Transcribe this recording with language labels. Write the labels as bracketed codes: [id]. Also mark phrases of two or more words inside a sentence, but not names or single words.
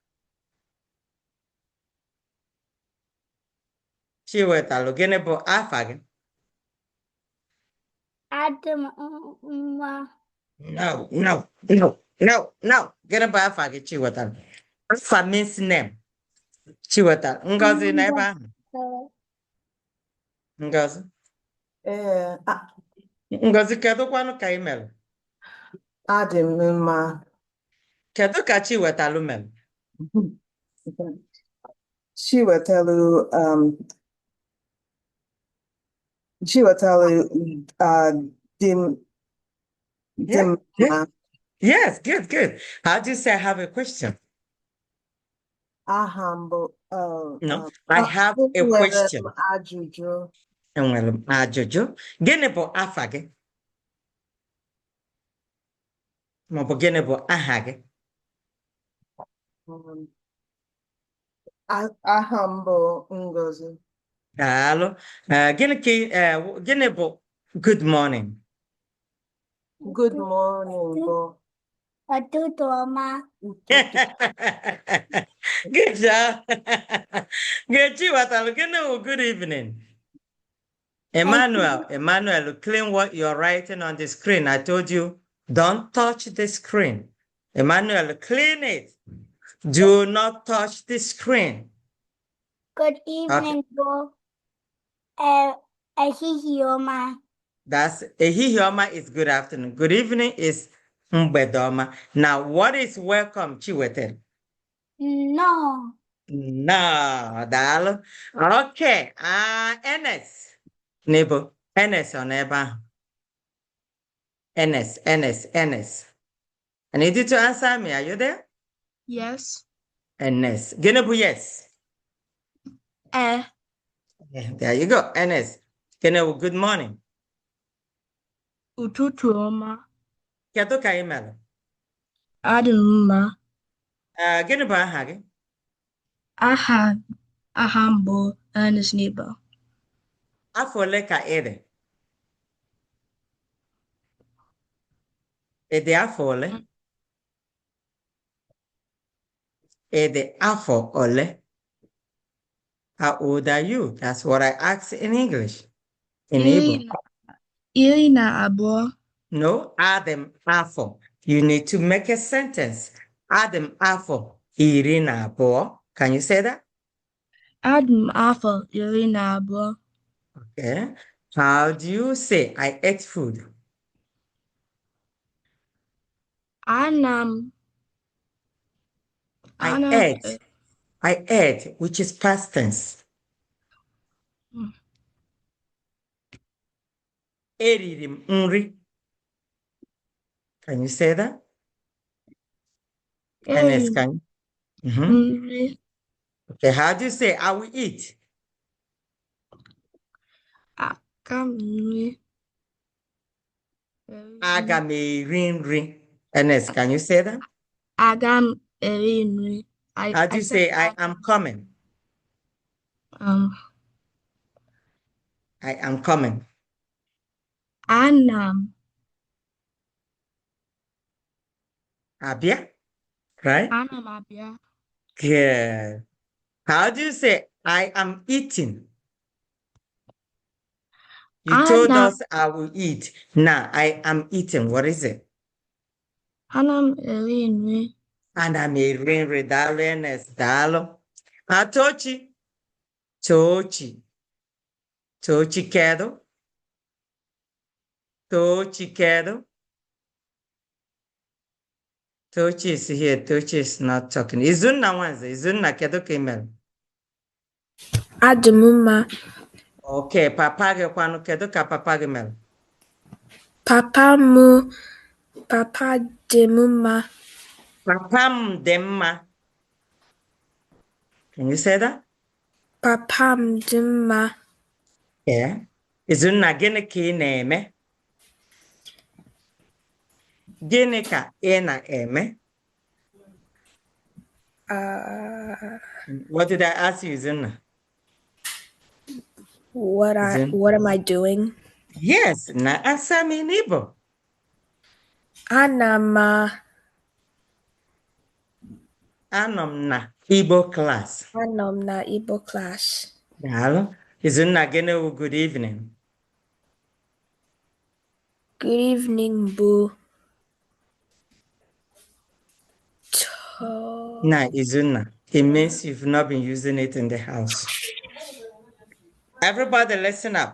[ig] Chiwetalụ, gịnị bụ afa gị? Adị m mma. [en] No, no, no, no, no. [ig] Gịnị bụ afa gị, Chiwetalụ? [en] Afa means name. [ig] Chiwetalụ, Ngozi nọ ebe ahụ? Ngozi? Ngozi, kedu kwanụ ka ị mere? Adị m mma. Kedu ka Chiwetalụ mere? Chiwetalụ dị [en] Yeah, [ig] mma. [en] yes, good, good. How do you say I have a question? [ig] Aha m bụ [en] No, I have a [ig] enwere [en] question. [ig] m ajụjụ. Enwere m ajụjụ. Gịnị bụ afa gị? Maọbụ gịnị bụ aha gị? Aha m bụ Ngozi. Daalụ. Gịnị bụ [en] good morning? Good morning bụ [ig] Ụtụtụ ọma. [en] Good job. Good, [ig] Chiwetalụ, gịnị bụ [en] good evening? Emmanuel, clean what you're writing on the screen. I told you, don't touch the screen. Emmanuel, clean it. Do not touch the screen. Good evening, Bo. [ig] Ehihie ọma. [en] That's [ig] ehihie ọma [en] is good afternoon. Good evening is [ig] mgbede ọma. [en] Now, what is welcome, Chiwetel? No. No, daalụ. Okay, Enes. [ig] Nebo, Enes ọ n'ebe ahụ? Enes. [en] I need you to answer me. Are you there? Yes. [ig] Enes. Gịnị bụ yes? Eh. [en] Yeah, there you go, [ig] Enes. Gịnị bụ [en] good morning? [ig] Ụtụtụ ọma. Kedu ka ị mere? Adị m mma. Gịnị bụ aha gị? Aha m bụ Ernest Nebo. Afọ ole ka ị dị? Ị dị afọ ole? Ị dị afọ ole? [en] How old are you? That's what I asked in English. In Igbo. [ig] Iri na abụọ. No, adị m afọ. [en] You need to make a sentence. [ig] Adị m afọ iri na abụọ. [en] Can you say that? [ig] Adị m afọ iri na abụọ. [en] Okay. How do you say I ate food? I ate, which is past tense. [ig] Eriri m nri. [en] Can you say that? Ernest, can you? [ig] Nri. [en] Okay, how do you say I will eat? [ig] Aka m nri. Aga m eri nri. [en] Ernest, can you say that? [ig] Aga m eri nri. [en] How do you say I am coming? I am coming. [ig] Ana m. Abia, right? Ana m abịa. [en] Good. How do you say I am eating? You told us I will eat. Now I am eating. What is it? [ig] Anam eri nri. Ana m eri nri. Daalụ Ernest. Daalụ. Tochi. Tochi. Tochi kedu? Tochi kedu? [en] Tochi is here. Tochi is not talking. [ig] Izunna Wanze. Izunna kedu ka email? Adị m mma. Okay, papa gị kwanụ kedu ka papa gị mere? Papa dị m mma. Papa m dị mma. [en] Can you say that? [ig] Papa m dị mma. Yeah. Izunna gịnị ka ị na-eme? Gịnị ka ị na-eme? [en] What did I ask you, Izunna? What am I doing? Yes, na answer me in Igbo. [ig] Anọ m [en] na Igbo class. [ig] Anọ m na [en] Igbo class. [ig] Daalụ. Izunna gịnị wụ [en] good evening? Good evening, Boo. Nah, Izunna. It means you've not been using it in the house. Everybody listen up.